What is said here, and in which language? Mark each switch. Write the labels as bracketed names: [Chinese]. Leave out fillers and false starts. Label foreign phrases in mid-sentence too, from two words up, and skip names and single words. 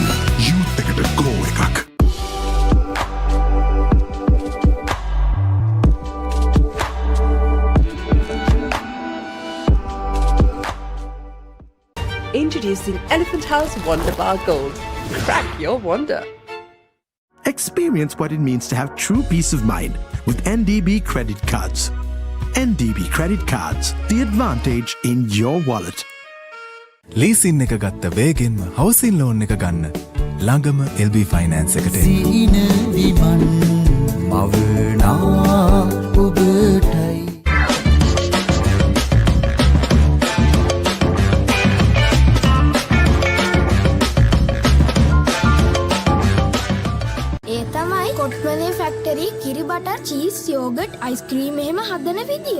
[Sinhala] Youth එකට go එකක්. [English] Introducing Elephant House Wonder Bar Gold. Crack your wonder. Experience what it means to have true peace of mind with NDB credit cards. NDB credit cards, the advantage in your wallet. [Sinhala] ලීසින් එක ගත්ත වේගෙන්ම හවසින් ලෝන් එක ගන්න ළඟම LB ෆයිනෑන්ස් එකට එන්න. සීන විමන් මවනා ඔබටයි. ඒ තමයි කොට්මලේ ෆැක්ටරි කිරි [English] butter cheese yogurt ice cream [Sinhala] එහෙම හදන විදිය.